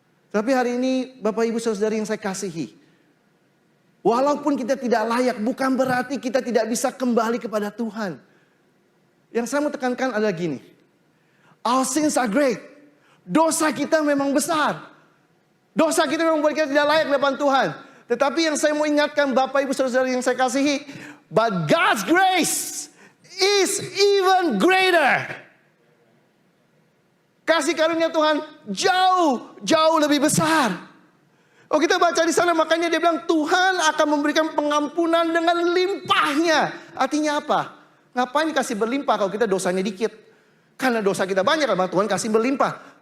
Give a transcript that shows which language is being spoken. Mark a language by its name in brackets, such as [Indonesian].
[Indonesian] Tapi hari ini Bapak Ibu Saudari yang saya kasihi. Walaupun kita tidak layak, bukan berarti kita tidak bisa kembali kepada Tuhan. Yang saya mau tekankan adalah gini. [English] Our sins are great. [Indonesian] Dosa kita memang besar. Dosa kita memang membuat kita tidak layak di hadapan Tuhan. Tetapi yang saya mau ingatkan Bapak Ibu Saudara yang saya kasihi. [English] But God's grace is even greater. [Indonesian] Kasih karunia Tuhan jauh lebih besar. Oh, kita baca di sana, makanya dia bilang Tuhan akan memberikan pengampunan dengan limpahnya. Artinya apa? Ngapain kasih berlimpah kalau kita dosanya dikit? Karena dosa kita banyak, maka Tuhan kasih berlimpah.